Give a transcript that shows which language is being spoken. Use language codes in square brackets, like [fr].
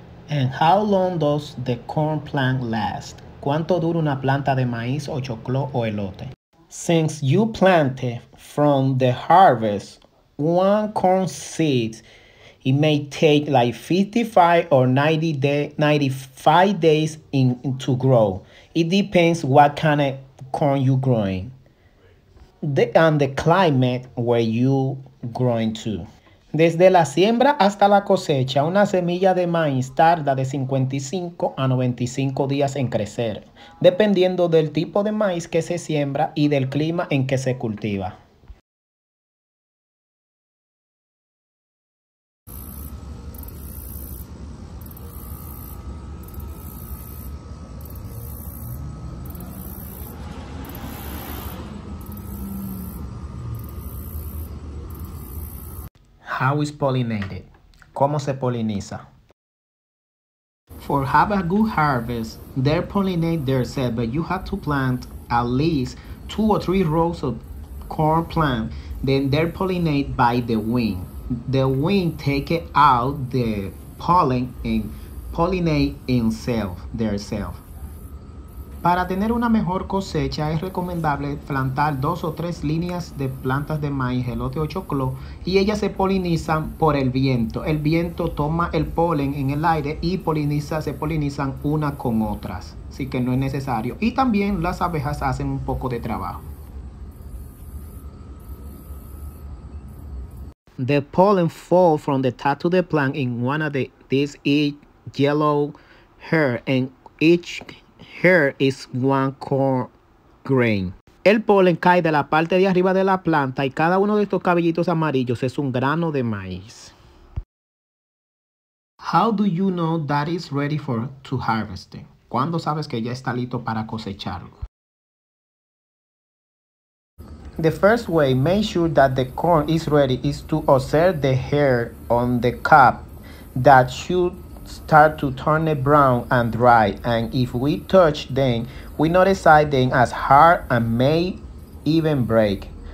[en] And how long does the corn plant last? [es] ¿Cuánto dura una planta de maíz o choclo o elote? [en] Since you planted from the harvest one corn seed, it may take like 55 or 95 days to grow. It depends what kind of corn you're growing and the climate where you growing to. [es] Desde la siembra hasta la cosecha, una semilla de maíz tarda de 55 a 95 días en crecer, dependiendo del tipo de maíz que se siembra y del clima en que se cultiva. [en] How is pollinated? [es] ¿Cómo se poliniza? [en] For have a good harvest, they pollinate themselves, but you have to plant at least 2 or 3 rows of corn plant. Then they're pollinated by the wind. The wind take it out the pollen and pollinate themselves. [es] Para tener una mejor cosecha es recomendable plantar 2 o 3 líneas de plantas de maíz, elote o choclo, y ellas se polinizan por el viento. El viento toma el polen en el aire y se polinizan unas con otras, así que no es necesario. Y también las abejas hacen un poco de trabajo. [en] The pollen fall from the top of the plant in one of these yellow hair, and each hair is one corn grain. [es] El polen cae de la parte de arriba de la planta y cada uno de estos cabellitos amarillos es un grano de maíz. [en] How do you know that it's ready to harvesting? [es] ¿Cuándo sabes que ya está listo para cosecharlo? [en] The first way, make sure that the corn is ready, is to observe the hair on the cap that should start to turn it brown and dry, and if we touch them, we notice them as hard and may even break.